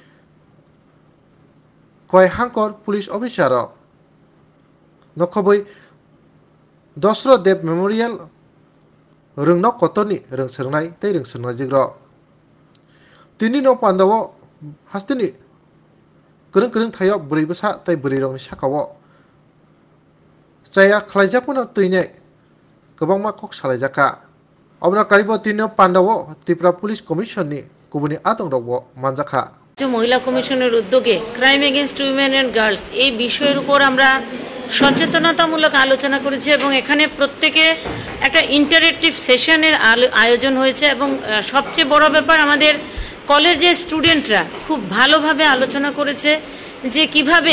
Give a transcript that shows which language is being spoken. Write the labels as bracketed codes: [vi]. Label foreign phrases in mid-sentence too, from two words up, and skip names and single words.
[trp] Huai Hangkor [en] Police Officer [trp] ro no Khoboi Dosro Dev Memorial Rungno Kotoni Rung Sernai Tei Rung Sernai Jigro Tini no Pandawo Hastini Kereng Tayo Beri Besa Tei Beri Rong Sakawo Saya Klaijapuna Tuine Kebang Makok Salajaka Obna Karibo Tino Pandawo Tripura Police Commission ni Kubuni Adong Robo Manjaka [bn] মহিলা কমিশনের উদ্যোগে [en] crime against women and girls [bn] এই বিষয়ের উপর আমরা সচেতনতামূলক আলোচনা করেছি এবং এখানে প্রত্যেকে একটা [en] interactive session [bn] আয়োজন হয়েছে এবং সবচেয়ে বড় ব্যাপার আমাদের কলেজের স্টুডেন্টরা খুব ভালোভাবে আলোচনা করেছে যে কিভাবে